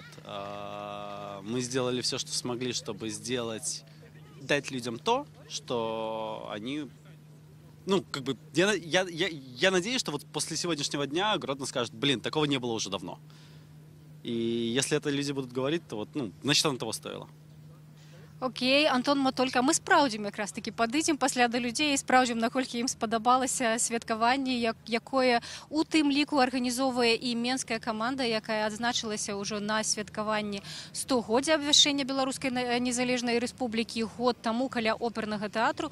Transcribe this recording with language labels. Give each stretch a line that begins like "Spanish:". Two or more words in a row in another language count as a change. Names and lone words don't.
Russian: Мы сделали все, что смогли, чтобы дать людям то, что они... Я надеюсь, что вот после сегодняшнего дня Гродно скажет, такого не было уже давно. И если это люди будут говорить, то значит, оно того стоило. Окей,
Belarusian: Антон Матолька, мы спраўдзім якраз такі падыдзем пасля да людзей і спраўдзім, наколькі ім спадабалася святкаванне, якое у тым ліку арганізоўвае і менская каманда, якая адзначылася ўжо на святкаванні 100годдзя абвяшчэння Беларускай незалежнай рэспублікі год таму каля опернага тэатру.